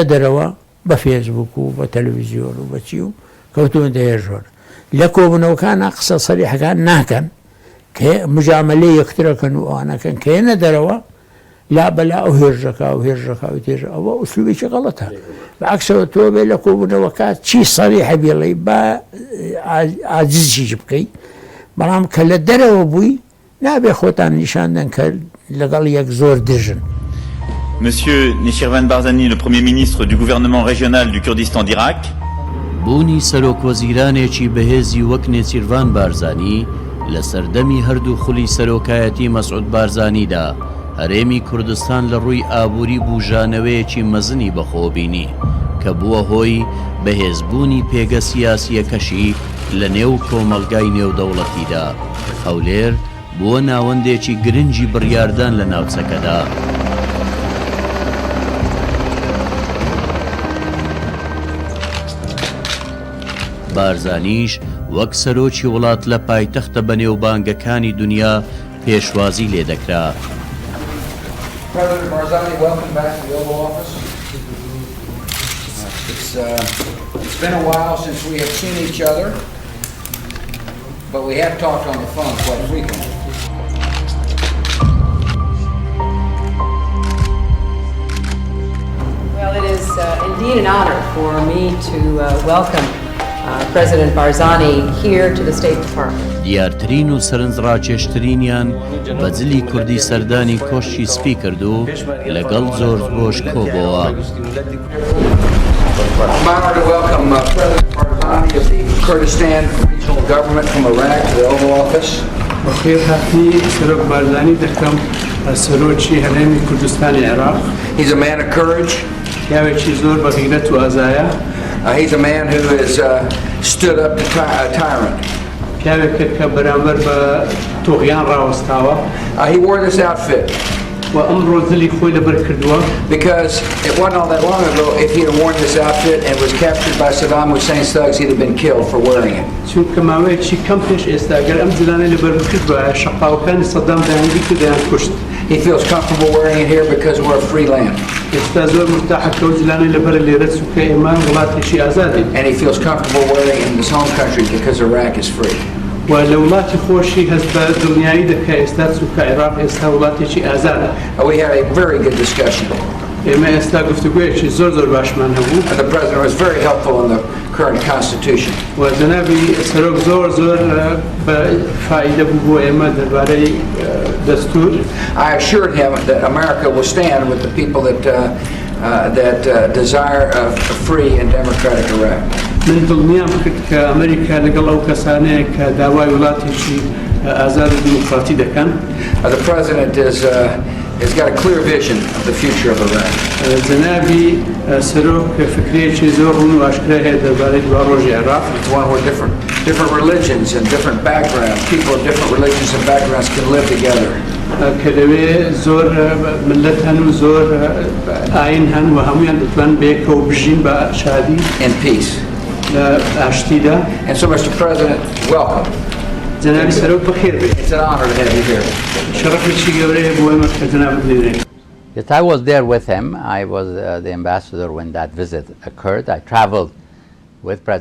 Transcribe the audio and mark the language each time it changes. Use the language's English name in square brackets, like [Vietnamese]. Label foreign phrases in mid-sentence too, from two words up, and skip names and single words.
[Central Kurdish] دەرەوە بە فێسبوک و بە تەلەڤیزیۆن و بەچی و کەوتوونتە هێژۆر لە کۆبوونەوەکانە قسە سەریحەکان ناکەن کە مجاملەی یەکترەکەن و ئەوانەکەن کە هێنە دەرەوە لا بەلا ئەو هێرژەکە و هێرژەکە و تێژە ئەوە ئوسلوبێکی غەڵەتە بەعکسەوە تۆ بێ لە کۆبوونەوەکە چی سەریحە بێڵێ بە عاجزیش بکەیت بەڵام کە لە دەرەوە بووی نابێ خۆتان نیشاندن کە لەگەڵ یەک زۆر دژن. [French] Monsieur Nechirvan Barzani, le Premier ministre du gouvernement régional du Kurdistan d'Irak. [Central Kurdish] بوونی سەرۆکوەزیرانێکی بەهێزی وەک نێچیروان بارزانی لە سەردەمی هەردوو خولی سەرۆکایەتی مەسعود بارزانیدا هەرێمی کوردستان لە ڕووی ئابووری بوژانەوەیەکی مەزنی بەخۆبینی کە بووە هۆی بەهێزبوونی پێگە سیاسیەکەشی لە نێو کۆمەلگای نێودەوڵەتیدا. هەولێر بووە ناوەندێکی گرنگی بڕیاردان لە ناوچەکەدا. بارزانیش وەک سەرۆکی وڵات لە پایتەختە بەنێوبانگەکانی دنیا پێشوازی لێ دەکرا. [English] It's been a while since we have seen each other, but we have talked on the phone quite frequently. Well, it is indeed an honor for me to welcome President Barzani here to the State Department. [Central Kurdish] دیارترین و سەرنجڕاکێشترینیان بەجلی کوردی سەردانی کۆشی سپی کرد و لەگەڵ زۆر بۆش کۆبەوە. [English] I'm honored to welcome President Barzani of the Kurdistan Regional Government from Iraq to the Oval Office. [Central Kurdish] بخير هاتني سەرۆک بارزانی دەکەم سەرۆکی هەرێمی کوردستانی عێراق. [English] He's a man of courage. [Central Kurdish] پیاوێکی زۆر بە غیرەت و ئازایە. [English] He's a man who has stood up to a tyrant. [Central Kurdish] پیاوێکە کە بەرامبەر بە تۆغیان ڕاوەستاوە. [English] He wore this outfit. [Central Kurdish] و ئەمڕۆ دڵی خۆی لەبەر کردووە. [English] Because it wasn't all that long ago, if he had worn this outfit and was captured by Saddam Hussein's thugs, he'd have been killed for wearing it. [Central Kurdish] چونکە ماوەیەکی کەم پێش ئێستا ئەگەر ئەم جلانەی لەبەر بکردووە شەقاوەکانی سەدام دایانگی کردیان کوشت. [English] He feels comfortable wearing it here because we're a free land. [Central Kurdish] ئێستا زۆر مرتاحەکە و جلانەی لەبەر لێرە چونکە ئێمە وڵاتێکی ئازادین. [English] And he feels comfortable wearing it in his home country because Iraq is free. [Central Kurdish] و لە وڵاتی خۆشی هەست بە دڵنیایی دەکە ئێستا چونکە عێراق ئێستا وڵاتێکی ئازادە. [English] We had a very good discussion. [Central Kurdish] ئێمە ئێستا گفتوگویەکی زۆر باشمان هەبوو. [English] And the president was very helpful in the current constitution. [Central Kurdish] و جەنابی سەرۆک زۆر بە فائیدە بوو بۆ ئێمە دەربارەی دەستور. [English] I assured him that America will stand with the people that desire a free and democratic Iraq. [Central Kurdish] من دڵنیام کرد کە ئەمریکا لەگەڵ ئەو کەسانەیە کە داوای وڵاتێکی ئازاد و دیموکراتی دەکەن. [English] The president has got a clear vision of the future of Iraq. [Central Kurdish] جەنابی سەرۆک فکرێکی زۆر ڕوون و ئاشکرا هەیە دەربارەی دواڕۆژی عێراق. [English] It's one where different religions and different backgrounds, people of different religions and backgrounds can live together. [Central Kurdish] کە لەوێ زۆر ملت هەن و زۆر ئاین هەن و هەمویان دەتوان بەیەکەوە بژین بە شادی. [English] In peace. And so, Mr. President, welcome. It's an honor to have you here. Yes, I was there with him. I was the ambassador when that visit occurred. I traveled with President